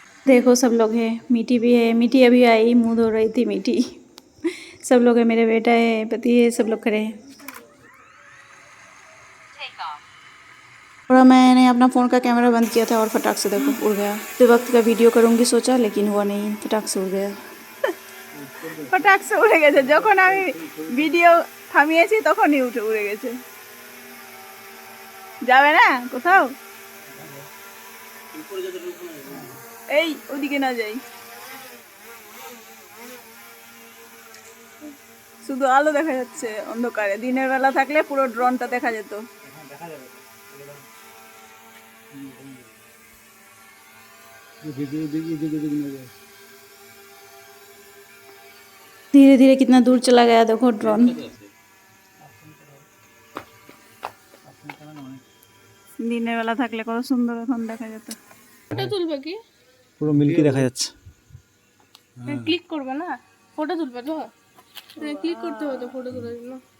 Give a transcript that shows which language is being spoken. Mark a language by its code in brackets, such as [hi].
[hi] देखो सब लोग हैं, मीठी भी है, मीठी अभी आई, मुंह धो रही थी मीठी। सब लोग है, मेरे बेटा है, पति है, सब लोग खड़े हैं। और मैंने अपना फ़ोन का कैमरा बंद किया था और फटाक से देखो उड़ गया। तो वक्त का वीडियो करूँगी सोचा, लेकिन हुआ नहीं, फटाक से उड़ गया। फटाक से उड़े [bn] গেছে, যখন আমি ভিডিও থামিয়েছি তখনই উড়ে গেছে। যাবে না কোথাও? এই ওদিকে না যাই, শুধু আলো দেখা যাচ্ছে অন্ধকারে। দিনের বেলা থাকলে পুরো ড্রোনটা দেখা যেত। [hi] धीरे धीरे कितना दूर चला गया देखो ड्रोन। [bn] দিনের বেলা থাকলে কত সুন্দর এখন দেখা যেত। ফটো তুলবে কি? পুরো মিল্কি দেখা যাচ্ছে। ক্লিক করবে না, ফটো তুলবে তো ক্লিক করতে হবে তো ফটো তোলার জন্য।